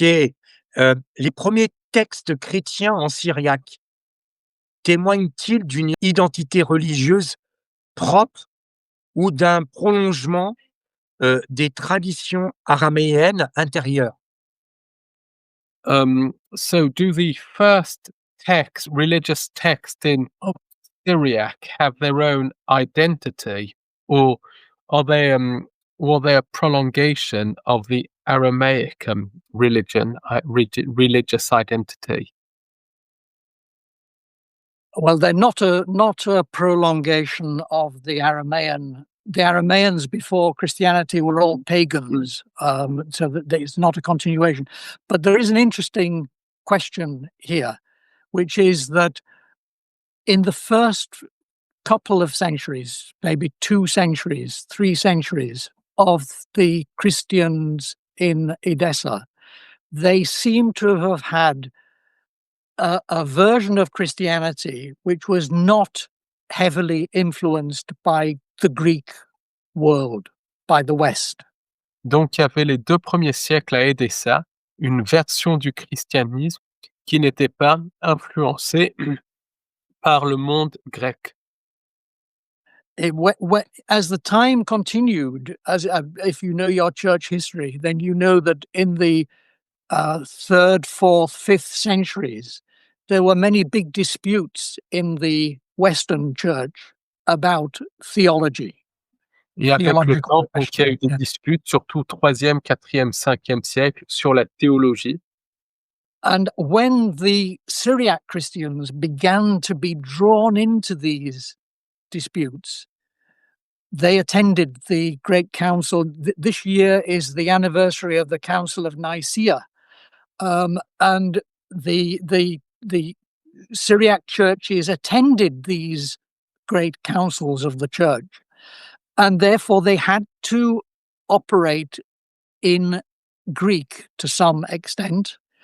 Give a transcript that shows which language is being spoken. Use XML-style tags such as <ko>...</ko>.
<fr>Les premiers textes chrétiens en syriaque témoignent-ils d'une identité religieuse propre ou d'un prolongement des traditions araméennes intérieures?</fr> <en>So do the first religious texts in Syriac have their own identity, or are they a prolongation of the Aramaic religious identity? Well, they're not a prolongation of the Aramean. The Arameans before Christianity were all pagans, so that it's not a continuation. But there is an interesting question here, which is that in the first couple of centuries, maybe 2 centuries, 3 centuries of the Christians in Edessa, they seem to have had a version of Christianity which was not heavily influenced by the Greek world, by the West.</en> <fr>Donc, il y avait les 2 premiers siècles à Edessa, une version du christianisme qui n'était pas influencée par le monde grec.</fr> <en>As the time continued, if you know your church history, then you know that in the 3rd, 4th, 5th centuries, there were many big disputes in the Western church about theology.</en> <fr>Et avec le temps, donc, il y a eu des disputes, surtout 3e, 4e, 5e siècle, sur la théologie.</fr> <en>And when the Syriac Christians began to be drawn into these disputes, they attended the Great Council. This year is the anniversary of the Council of Nicaea, and the Syriac churches attended these great councils of the church, and therefore they had to operate in Greek to some extent.</en>